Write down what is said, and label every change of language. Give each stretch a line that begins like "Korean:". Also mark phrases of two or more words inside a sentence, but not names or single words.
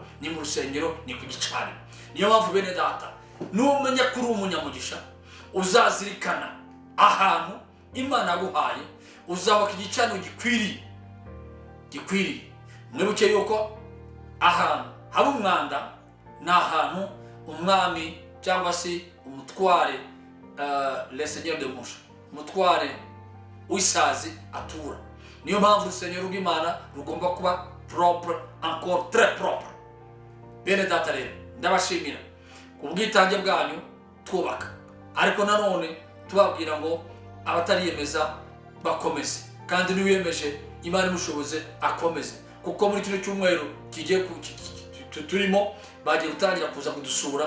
Kinyarwanda: Ni mu rusengero, ni ku gicaniro. Niyo mpamvu bene data, numenya kuri umunyamugisha, uzazirikana ahantu Imana yaguhaye, uzabaka igicaniro gikwiriye. Mwibuke yuko ahantu haba umwanda ni ahantu umwami cyangwa se umutware le seigneur de mouche, umutware w'isazi atura. Niyo mpamvu urusengero rw'Imana rugomba kuba
French: propre, encore très propre.
Kinyarwanda: Bene data rero, ndabashimira ku bwitange bwanyu twubaka, ariko nanone tubabwira ngo abatariyemeza bakomeze, kandi niwiyemeje Imana imushoboze akomeze, kuko muri kino cyumweru kigiye turimo bagiye gutangira kuza kudusura.